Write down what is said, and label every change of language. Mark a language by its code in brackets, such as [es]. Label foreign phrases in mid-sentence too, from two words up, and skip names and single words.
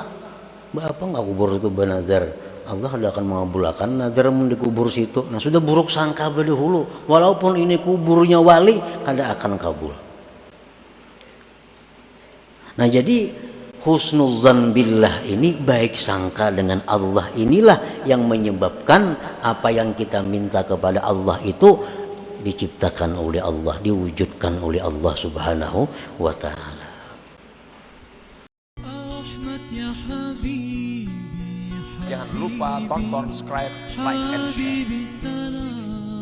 [id] Apa nggak kubur itu benar? Allah tidak akan mengabulkan nazar di kubur situ. [bjn] Nah sudah buruk sangka berdahulu, walaupun ini kuburnya wali, kada akan kabul. [id] Nah jadi husnuzan billah ini, baik sangka dengan Allah inilah yang menyebabkan apa yang kita minta kepada Allah itu diciptakan oleh Allah, diwujudkan oleh Allah [ar] سبحانه وتعالى. [id] Jangan lupa tonton, subscribe, [en] like, and share.